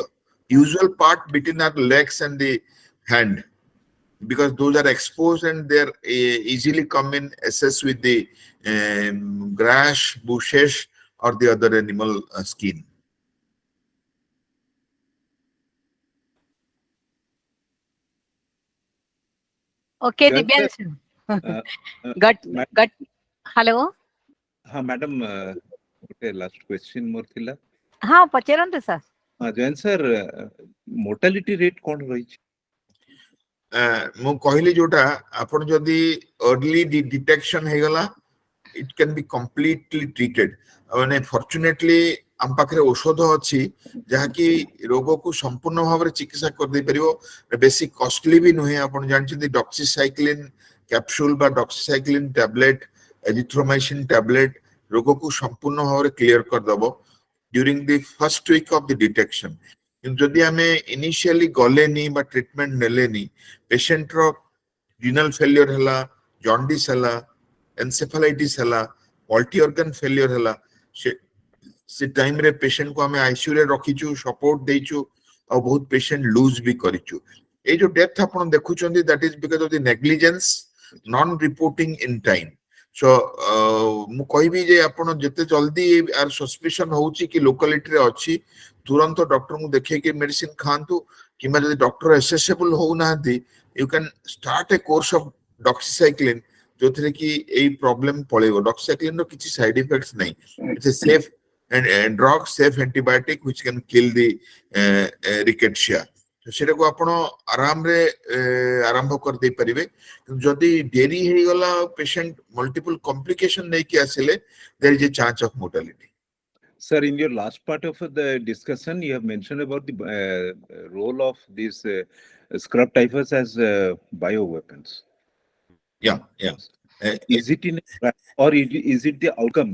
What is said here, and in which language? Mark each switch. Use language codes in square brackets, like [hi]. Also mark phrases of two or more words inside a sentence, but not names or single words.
[en] Usual part bitten are legs and the hand, because those are exposed and they're easily come in access with the grass, bushes, or the other animal skin. okay, Dibyanshu. Got. Hello. Madam, last question [or] ମୋର ଥିଲା. ହଁ ପଚାରନ୍ତୁ sir. Jayant sir, [en] mortality rate [or] कौन रही? ମୁଁ କହିଲି ଯୋଉଟା ଆପଣ ଯଦି [en] early detection [or] ହେଇଗଲା, [en] it can be completely treated. [or] ମାନେ fortunately ଆମ ପାଖରେ ଔଷଧ ଅଛି ଯାହାକି ରୋଗକୁ ସମ୍ପୂର୍ଣ୍ଣ ଭାବରେ ଚିକିତ୍ସା କରିଦେଇ ପାରିବ। ବେଶୀ କଷ୍ଟଲି ବି ନୁହେଁ। ଆପଣ ଜାଣିଛନ୍ତି [en] doxycycline capsule [or] ବା [en] doxycycline tablet, azithromycin tablet [or] ରୋଗକୁ ସମ୍ପୂର୍ଣ୍ଣ ଭାବରେ କ୍ଲିୟର କରିଦେବ [en] during the first week of the detection. [or] ଯଦି ଆମେ ଇନିସିଆଲି ଗଲେନି ବା ଟ୍ରିଟମେଣ୍ଟ ନେଲେନି, ପେସେଣ୍ଟର [en] renal failure [or] ହେଲା, ଜଣ୍ଡିସ ହେଲା, ଏନସେଫାଲାଇଟିସ ହେଲା, [en] multi organ failure [or] ହେଲା, ସେ ଟାଇମରେ ପେସେଣ୍ଟକୁ ଆମେ ଆଇସିୟୁ ରେ ରଖିଛୁ, ସପୋର୍ଟ ଦେଇଛୁ, ଆଉ ବହୁତ ପେସେଣ୍ଟ ଲୁଜ ବି କରିଛୁ। ଏଇ ଯୋଉ ଡେଥ୍ ଆପଣ ଦେଖୁଛନ୍ତି, [en] that is because of the negligence, non reporting in time. [or] So ମୁଁ କହିବି ଯେ ଆପଣ ଯେତେ ଜଲ୍ଦି ଆର ସସ୍ପିସନ ହଉଛି କି ଲୋକାଲିଟିରେ ଅଛି, ତୁରନ୍ତ ଡକ୍ଟରଙ୍କୁ ଦେଖେଇକି ମେଡିସିନ ଖାଆନ୍ତୁ, କିମ୍ବା ଯଦି [en] doctor accessible [or] ହଉନାହାନ୍ତି, [en] you can start a course of doxycycline, [or] ଯୋଉଥିରେ କି ଏଇ ପ୍ରୋବ୍ଲେମ ପଳେଇବ। ଡକ୍ସିସାଇକ୍ଲିନ୍ ର କିଛି [en] side effects [or] ନାହିଁ। [en] It's a safe drug, safe antibiotic which can kill the rickettsia. [or] ସେଟାକୁ ଆପଣ ଆରାମରେ ଆରମ୍ଭ କରିଦେଇ ପାରିବେ। ଯଦି ଡେରି ହେଇଗଲା, ପେସେଣ୍ଟ [en] multiple complication [or] ନେଇକି ଆସିଲେ, [en] there is a chance of mortality. Sir, in your last part of the discussion, you have mentioned about the role of these scrub typhus as bioweapons. Yeah. Is it in or is it the outcome?